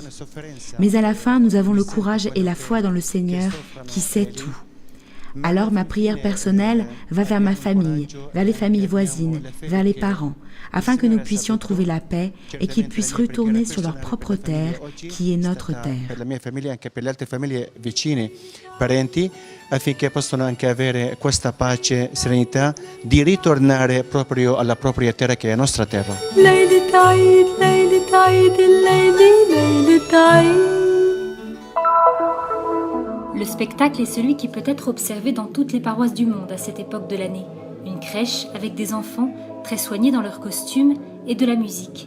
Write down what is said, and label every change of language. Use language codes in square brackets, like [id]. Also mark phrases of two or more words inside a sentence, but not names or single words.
[fr] Mais à la fin, nous avons le courage et la foi dans le Seigneur qui sait tout. Alors ma prière personnelle va vers ma famille, vers les familles voisines, vers les parents, afin que nous puissions trouver la paix et qu'ils puissent retourner sur leur propre terre, qui est notre terre. [it] Affinché possano anche avere questa pace, serenità di ritornare proprio alla propria terra che è la nostra terra. [fr] Le spectacle est celui qui peut être observé dans toutes les paroisses du monde à cette époque de l'année. Une crèche avec des enfants très soignés dans leurs costumes et de la musique.